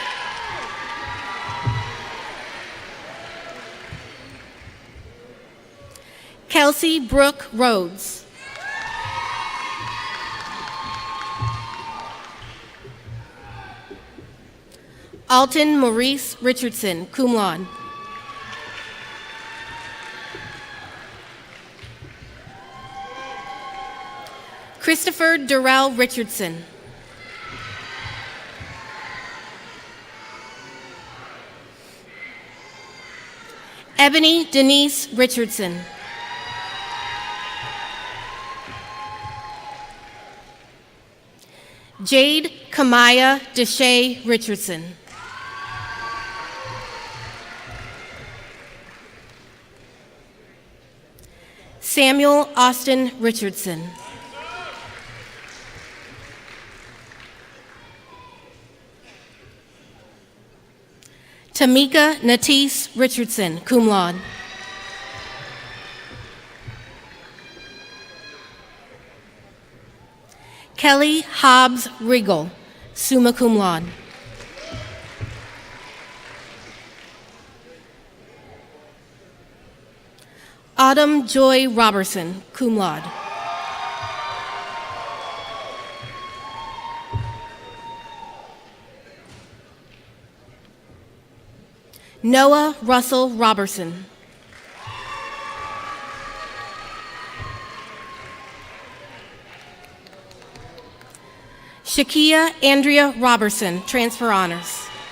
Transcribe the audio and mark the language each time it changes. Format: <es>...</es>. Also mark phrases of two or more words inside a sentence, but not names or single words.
<en>Kelsey Brooke Rhodes. Alton Maurice Richardson,</en> <la>cum laude.</la> <en>Christopher Durrell Richardson. Ebony Denise Richardson. Jade Kamaya Deshay Richardson. Samuel Austin Richardson. Tamika Natisse Richardson,</en> <la>cum laude.</la> <en>Kelly Hobbs Riggle,</en> <la>summa cum laude.</la> <en>Autumn Joy Robertson,</en> <la>cum laude.</la> <en>Noah Russell Robertson. Shakia Andrea Robertson, transfer honors.</en>